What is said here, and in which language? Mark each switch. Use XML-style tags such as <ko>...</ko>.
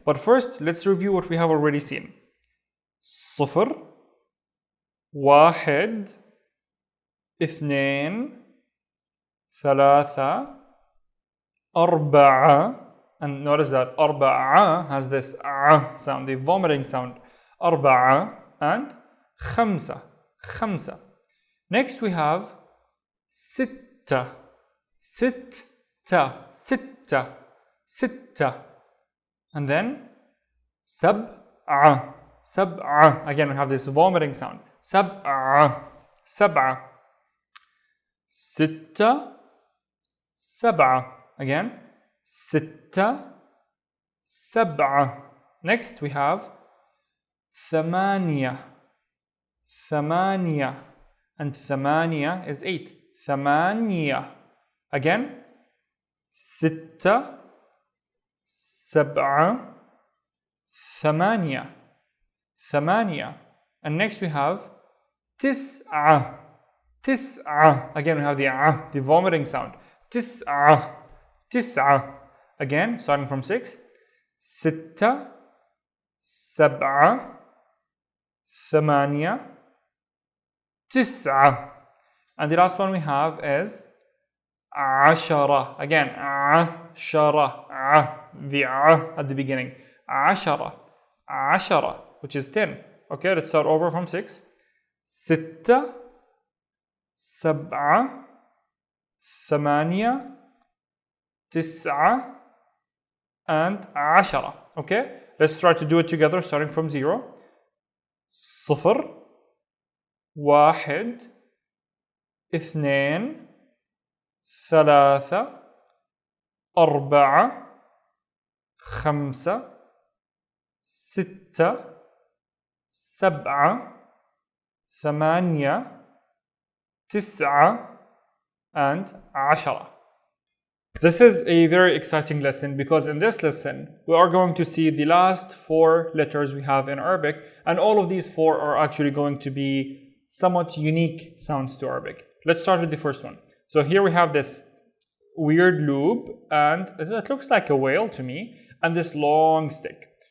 <en>But first, let's review what we have already seen.</en> <ar>صفر, واحد, اثنين, ثلاثة, أربعة,</ar> <en>and notice that أربعة has this sound, the vomiting sound.</en> <ar>أربعة and خمسة, خمسة.</ar> <en>Next we have</en> <ar>ستة, ستة, ستة, ستة.</ar> <en>And then</en> <ar>سبعة, سبعة.</ar> <en>Again we have this vomiting sound.</en> <ar>سبعة, سبعة. ستة, سبعة.</ar> <en>Again,</en> <ar>ستة, سبعة.</ar> <en>Next we have</en> <ar>ثمانية, ثمانية.</ar> <en>And ثمانية is 8.</en> <ar>ثمانية.</ar> <en>Again,</en> <ar>ستة, سبعة, ثمانية, ثمانية.</ar> <en>And next we have</en> <ar>تسعة, تسعة.</ar> <en>Again we have the vomiting sound.</en> <ar>تسعة, تسعة.</ar> <en>Again, starting from 6.</en> <ar>ستة, سبعة, ثمانية, تسعة.</ar> <en>And the last one we have is عشرة. Again, عشرة, the at the beginning.</en> <ar>عشرة, عشرة,</ar> <en>which is 10. Okay, let's start over from 6.</en> <ar>ستة, سبعة, ثمانية, تسعة, and عشرة.</ar> <en>Okay, let's try to do it together starting from 0.</en> <ar>صفر, واحد, اثنين, ثلاثة, أربعة, خمسة, ستة, سبعة, ثمانية, تسعة, and عشرة.</ar> <en>This is a very exciting lesson because in this lesson, we are going to see the last 4 letters we have in Arabic, and all of these 4 are actually going to be somewhat unique sounds to Arabic. Let's start with the first one. So here we have this weird loop, and it looks like a whale to me, and this long stick.</en>